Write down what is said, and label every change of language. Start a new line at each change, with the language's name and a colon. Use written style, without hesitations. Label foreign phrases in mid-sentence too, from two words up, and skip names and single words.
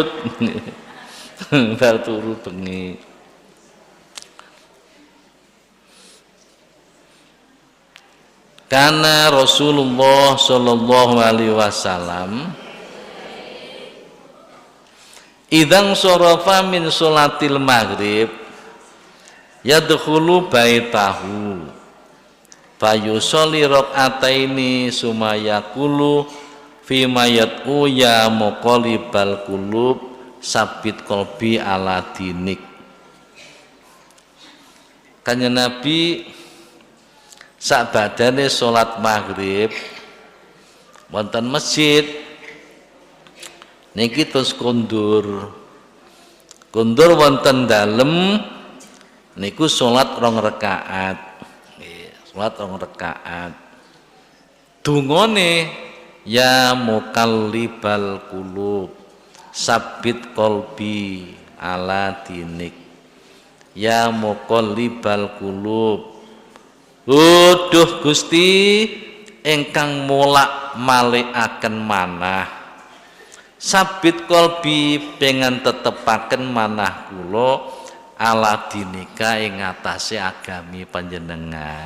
Javanese: Bar turu bengi.
Arabic: Karena رسول الله صلى الله عليه وسلم إذا انصرف من صلاة المغرب يدخل بيته فيصلي ركعتين ثم يقول فيما يدعو يا مقلب القلوب ثبت قلبي على دينك.
Javanese: Kanjeng Nabi sak badane salat maghrib wonten masjid niki terus kondur wonten dalem niku salat 2 rakaat. Nggih, salat 2 rakaat.
Arabic: Dungane يا مقلب القلوب ثبت قلبي على دينك. يا مقلب القلوب,
Javanese: duh Gusti ingkang molak-malikaken manah,
Arabic: ثبت قلبي
Javanese: pengen tetepaken manah kula
Arabic: على دينك
Javanese: ing atase agami panjenengan.